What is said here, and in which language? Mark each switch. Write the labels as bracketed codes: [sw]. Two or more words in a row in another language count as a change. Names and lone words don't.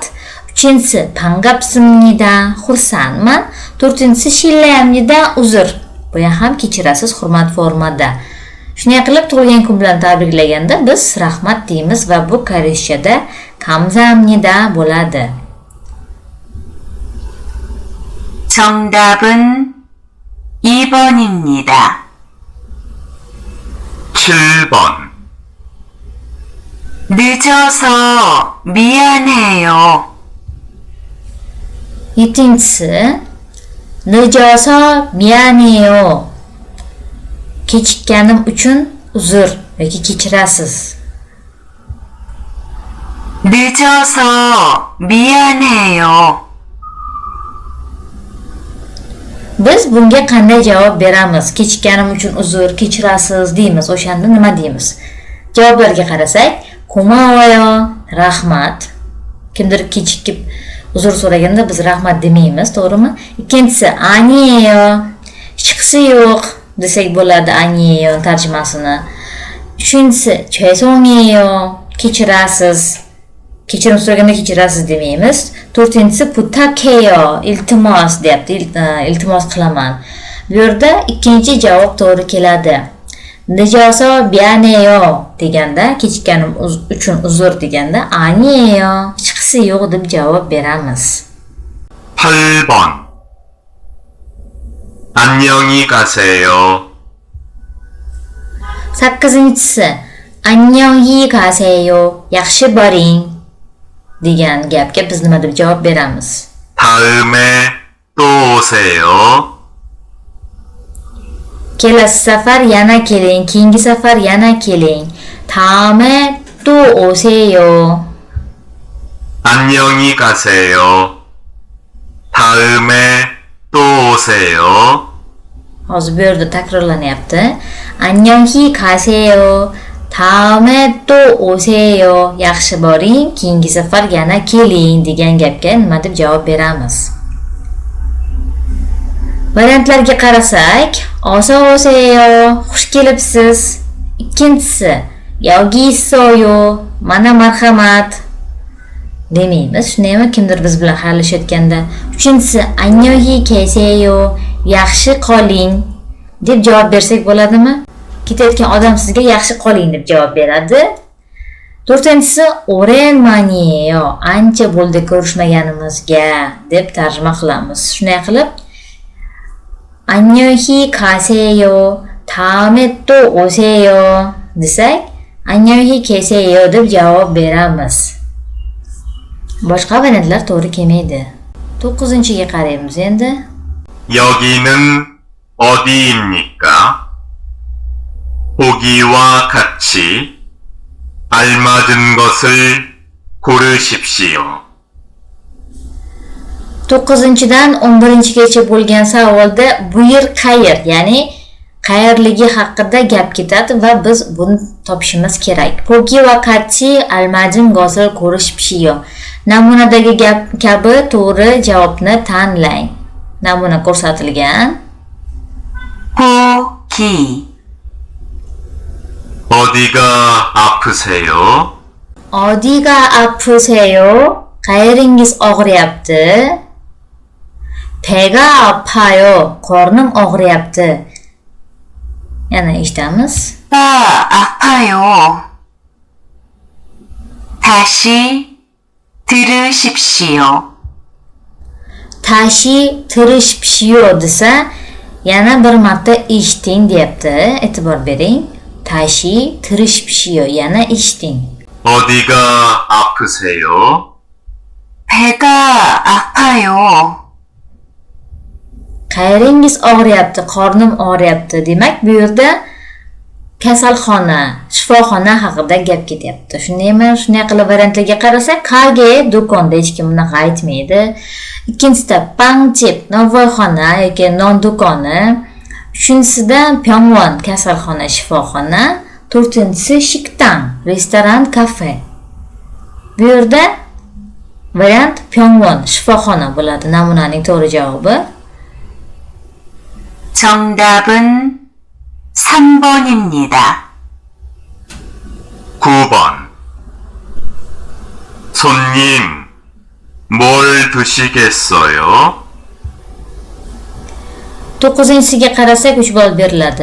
[uz] 3-si 반갑습니다, xursandman. 4-si shillayamnida, uzr. Bu ham kechirasiz, hurmat formada. Shunday qilib tug'ilgan kun bilan tabriklaganda biz rahmat deymiz va bu koreychada kamsamnida bo'ladi. [ko] 정답은 2번입니다. 7번. 늦어서 미안해요. 7-si 늦어서 미안해요. [uz] Kechikkanim uchun uzr yoki kechirasiz. [ko] 늦어서 미안해요. [uz] Biz bunga qanday javob beramiz? Kechikkanim uchun uzr, kechirasiz deymiz. O'shanda nima deymiz? Javoblarga qarasak, 고마워요, rahmat. Kimdir kechikib uzr so'raganda biz rahmat demaymiz, to'g'rimi? Ikkinchisi 아니에요, hechqisi yo'q desak bo'ladi 아니에요 tarjimasini. 3-si 죄송해요, kechirasiz. Kechirim so'raganda kechirasiz demaymiz. 4-si 부탁해요, iltimos deyapti, iltimos qilaman. Bu yerda ikkinchi javob to'g'ri keladi. [ko] 늦어서 미안해요 [uz] deganda, kechikkanim uchun uzr deganda 아니에요, hechqisi yo'q deb javob beramiz. [ko] 8번. 안녕히 가세요. 8-si 안녕히 가세요, [uz] yaxshi boring degan gapga biz nima deb javob beramiz? [ko] 다음에 또 오세요. [uz] kelasi safar yana keling, keyingi safar yana keling. [ko] 다음에 또 오세요. 안녕히 가세요. 다음에 또 오세요. [uz] Hozir bu yerda takrorlanyapti. [ko] 안녕히 가세요. 다음에 또 오세요. [uz] Yaxshi boring, keyingi safar yana keling degan gapga nima deb javob beramiz? Variantlarga qarasak, [ko] 어서 오세요, [uz] xush kelibsiz. Ikkinchisi, [ko] 여기 있어요, [uz] mana marhamat. Demaymiz, shundaymi? Kimdir biz bilan xayrlashayotganda. Uchinchisi, [ko] 안녕히 계세요, [uz] yaxshi qoling deb javob bersak bo'ladimi? Ketayotgan odam sizga yaxshi qoling deb javob beradi. To'rtinchisi, 오랜만이에요, ancha bo'ldi ko'rishmaganimizga deb tarjima qilamiz. Shunday qilib, [ko] 안녕히 가세요, 다음에 또 오세요 [uz] desak, [ko] 안녕히 계세요 [uz] deb javob beramiz. Boshqa variantlar to'g'ri kelmaydi. 9-ga qaraymiz endi. [ko] 여기는 어디입니까? 보기와 같이 알맞은 것을 고르십시오. [uz] 9-dan 11-gacha bo'lgan savolda bu yer qayer, ya'ni qayerligi haqida gap ketadi va biz buni topishimiz kerak. Pogi va qat'i almajin g'osil ko'rishibshiyo. Namunadagi gap kabi to'g'ri javobni tanlang. Namuna ko'rsatilgan. [ko] 보기, 어디가 아프세요? 어디가 아프세요? [uz] qayeringiz og'riyapti? [ko] 배가 아파요. [uz] qornim og'riyapti. Yana eshitamiz. [ko] 가 아파요. 다시 들으십시오. 다시 들으십시오 [uz] desa, yana bir marta eshiting deyapti. E'tibor bering. [ko] 다시 들으십시오, [uz] yana eshiting. [ko] 어디가 아프세요? 배가 아파요. [uz] Qayeringiz og'riyapti, qornim og'riyapti. Demak, bu yerda kasalxona, shifoxona haqida gap ketyapti. Shundaymi? Shunday qilib variantlarga qarasak, kage do'konda hech kim bunaqa aytmaydi. Ikkinchisida pangchip, novvoyxona yoki non do'koni. Uchinchisida pyongwon, kasalxona, shifoxona. To'rtinchisi shiktang, restoran, kafe. Bu yerda variant pyongwon, shifoxona bo'ladi. Namunaning to'g'ri javobi. [ko] 정답은 3번입니다. 9번. 손님, 뭘 드시겠어요? [uz] 9-ga qarasak 3 ball beriladi.